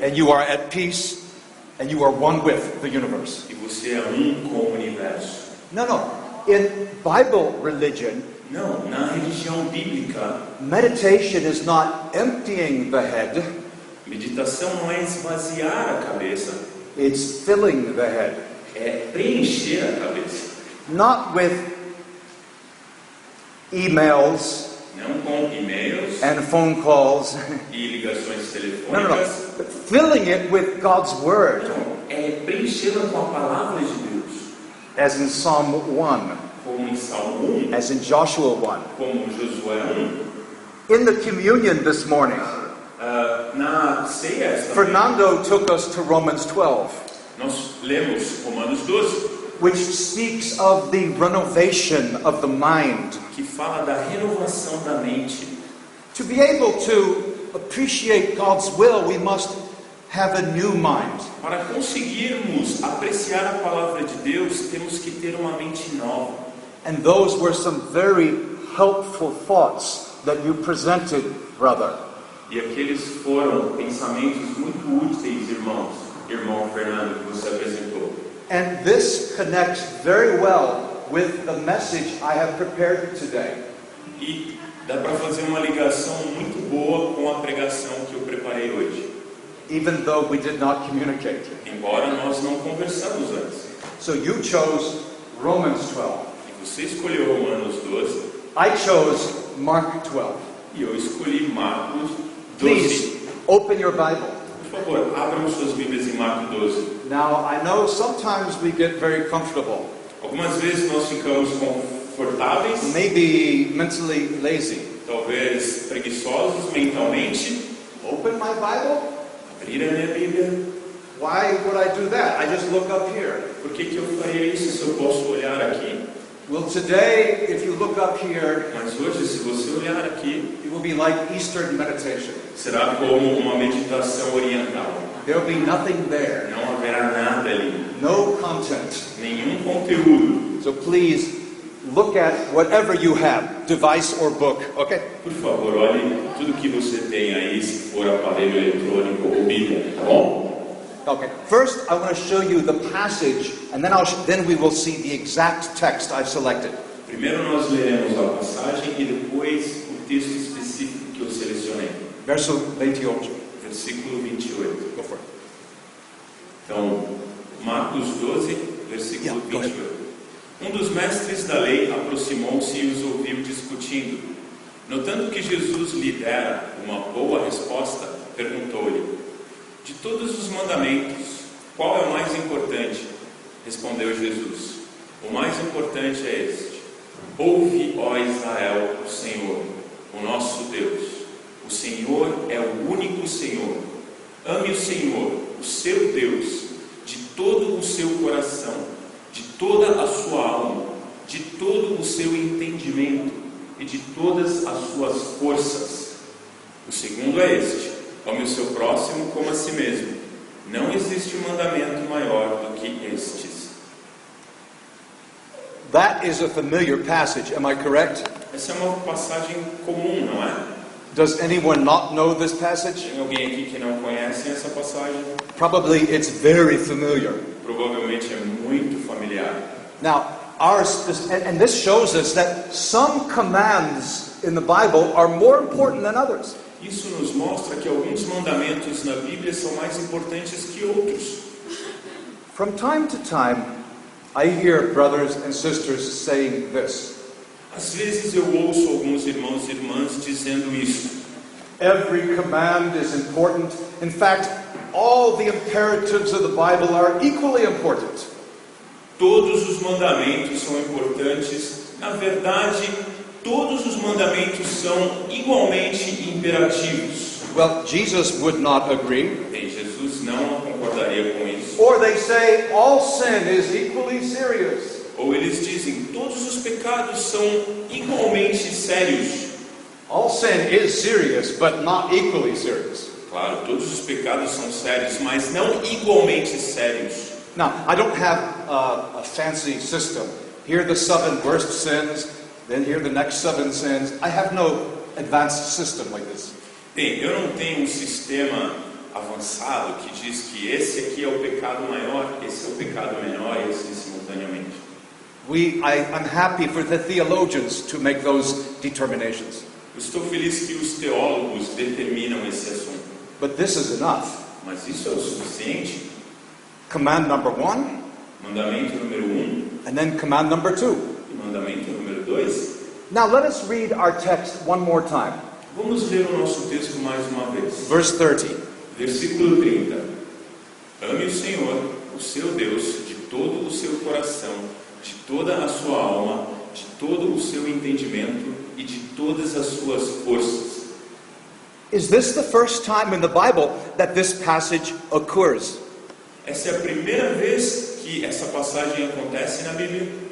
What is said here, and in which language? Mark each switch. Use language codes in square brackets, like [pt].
[en] And you are at peace and you are one with the universe. [pt] e você é um com o universo. [en] No. In Bible religion, [pt] Não, na religião bíblica, [en] meditation is not emptying the head, [pt] meditação não é esvaziar a cabeça, [en] it's filling the head. [pt] é preencher a cabeça. [en] Not with emails [pt] Não com e-mails [en] and phone calls. [pt] e ligações [en] No. [pt] telefônicas. [en] But filling it with God's Word, [pt] Não, é preenchê-la com a palavra de Deus. [en] as in Psalm 1, [pt] Como em Salmo 1, [en] as in Joshua 1. [pt] como Josué 1. [en] In the communion this morning, [pt] Na ceia esta [en] Fernando took us to Romans 12, [pt] nós lemos Romanos 12, [en] which speaks of the renovation of the mind. [pt] que fala da renovação da mente. [en] To be able to appreciate God's will, we must have a new mind. [pt] Para conseguirmos apreciar a palavra de Deus, temos que ter uma mente nova. [en] And those were some very helpful thoughts that you presented, brother. [pt] E aqueles foram pensamentos muito úteis, irmão Fernando, que você apresentou. [en] And this connects very well with the message I have prepared today. [pt] E dá para fazer uma ligação muito boa com a pregação que eu preparei hoje. [en] Even though we did not communicate. [pt] Embora nós não conversamos antes. [en] So you chose Romans 12. [pt] E você escolheu Romanos 12 [en] I chose Mark 12. [pt] e eu escolhi Marcos 12. [en] Please open your Bible. [pt] Por favor, abram suas Bíblias em Marcos 12. [en] Now, I know sometimes we get very comfortable, [pt] Algumas vezes nós ficamos confortáveis, [en] maybe mentally lazy. [pt] talvez preguiçosos mentalmente. [en] Open my Bible? [pt] Abrir a minha Bíblia. [en] Why would I do that? I just look up here. [pt] Por que eu faria isso se eu posso olhar aqui? [en] Well, today, if you look up here, [pt] Mas hoje, se você olhar aqui, [en] it will be like Eastern meditation. [pt] será como uma meditação oriental. [en] There will be nothing there, [pt] Não haverá nada ali, [en] no content. [pt] nenhum conteúdo. [en] So please, look at whatever you have, device or book, okay? [pt] Por favor, olhe tudo que você tem aí, se for aparelho eletrônico ou Bíblia, tá bom? [en] Okay. First, I want to show you the passage, and then we will see the exact text I've selected. [pt] Primeiro nós leremos a passagem e depois o texto específico que eu selecionei. Verso 28. Versículo 28. [en] Go for it. [pt] Então, Marcos 12, versículo 28. Um dos mestres da lei aproximou-se e os ouviu discutindo. Notando que Jesus lhe dera uma boa resposta, perguntou-lhe: de todos os mandamentos, qual é o mais importante? Respondeu Jesus: o mais importante é este: ouve, ó Israel, o Senhor, o nosso Deus. O Senhor é o único Senhor. Ame o Senhor, o seu Deus, de todo o seu coração, de toda a sua alma, de todo o seu entendimento e de todas as suas forças. O segundo é este: ame o seu próximo como a si mesmo. Não existe mandamento maior do que estes. [en] That is a familiar passage, am I correct? [pt] Essa é uma passagem comum, não é? [en] Does anyone not know this passage? [pt] Tem alguém aqui que não conhece essa passagem? [en] Probably it's very familiar. [pt] Provavelmente é muito familiar. [en] Now, and this shows us that some commands in the Bible are more important than others. [pt] Isso nos mostra que alguns mandamentos na Bíblia são mais importantes que outros. [en] From time to time, I hear brothers and sisters saying this. [pt] Às vezes eu ouço alguns irmãos e irmãs dizendo isso. [en] Every command is important. In fact, all the imperatives of the Bible are equally important. [pt] Todos os mandamentos são importantes. Na verdade, todos os mandamentos são igualmente imperativos. [en] Well, Jesus would not agree. [pt] Bem, Jesus não concordaria com isso. [en] Or they say all sin is equally serious. [pt] Ou eles dizem, todos os pecados são igualmente sérios. [en] All sin is serious, but not equally serious. [pt] Claro, todos os pecados são sérios, mas não igualmente sérios. [en] Now, I don't have a fancy system. Here are the 7 worst sins, then here are the next 7 sins. I have no advanced system like this. [pt] Bem, eu não tenho um sistema avançado que diz que esse aqui é o pecado maior, esse é o pecado menor e assim simultaneamente. [en] I'm happy for the theologians to make those determinations. [pt] Eu estou feliz que os teólogos determinam esse assunto. [en] But this is enough. [pt] Mas isso é o suficiente? [en] Command number 1, [pt] Mandamento número 1 [en] and then command number 2. [pt] e mandamento número 2. [en] Now let us read our text one more time. [pt] Vamos ler o nosso texto mais uma vez. [en] Verse 30. [pt] Versículo 30. Ame o Senhor, o seu Deus, de todo o seu coração, de toda a sua alma, de todo o seu entendimento e de todas as suas forças. [en] Is this the first time in the Bible that this passage occurs? [pt] Essa é a primeira vez que essa passagem acontece na Bíblia.